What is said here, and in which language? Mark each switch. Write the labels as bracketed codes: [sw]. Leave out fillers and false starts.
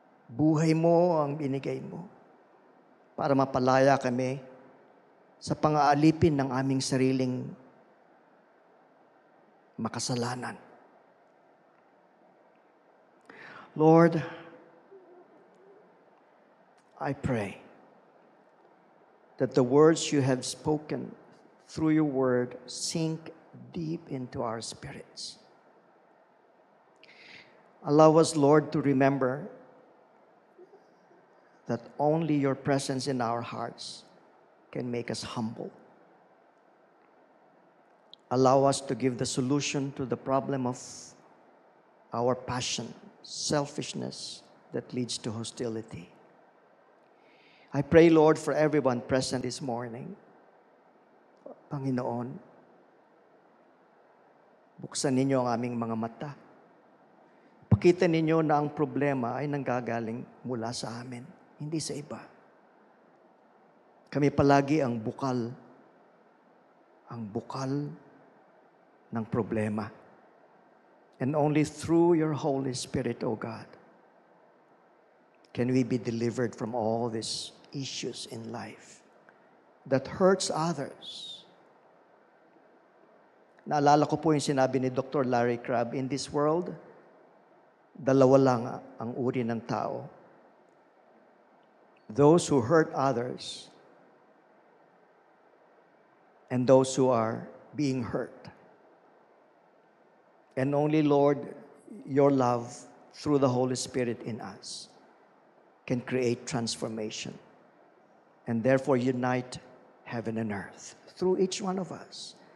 [tl] Buhay mo ang binigay mo para mapalaya kami sa pang-aalipin ng aming sariling makasalanan. [en] Lord, I pray that the words you have spoken through your word sink deep into our spirits. Allow us, Lord, to remember that only your presence in our hearts can make us humble. Allow us to give the solution to the problem of our passion, selfishness that leads to hostility. I pray, Lord, for everyone present this morning. [tl] Panginoon, buksan ninyo ang aming mga mata. Pakita ninyo na ang problema ay nanggagaling mula sa amin, hindi sa iba. Kami palagi ang bukal ng problema. [en] And only through your Holy Spirit, O God, can we be delivered from all these issues in life that hurts others. [tl] Naalala ko po yung sinabi ni Dr. Larry Crabb, [en] in this world, [tl] dalawa lang ang uri ng tao. [en] Those who hurt others and those who are being hurt. And only, Lord, your love through the Holy Spirit in us can create transformation and therefore unite heaven and earth through each one of us.